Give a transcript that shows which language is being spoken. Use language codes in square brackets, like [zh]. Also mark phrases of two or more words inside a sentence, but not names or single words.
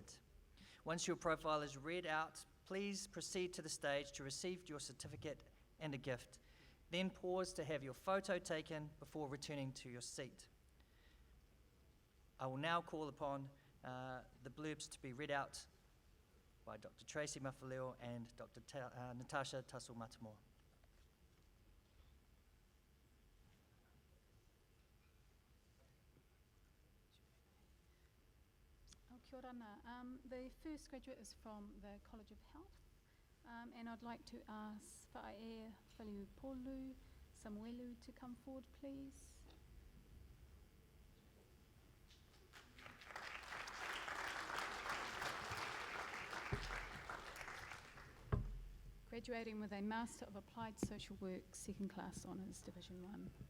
[en] Once your profile is read out, please proceed to the stage to receive your certificate and a gift. Then pause to have your photo taken before returning to your seat. I will now call upon the blurbs to be read out by Dr. Tracy Mafi-Leo and Dr. Natasha Tassel-Matamua. [mi] Kia ora. [en] The first graduate is from the College of Health, and I'd like to ask Whae Whaliupolu Samuelu to come forward, please. Graduating with a Master of Applied Social Work, Second Class Honours, Division 1.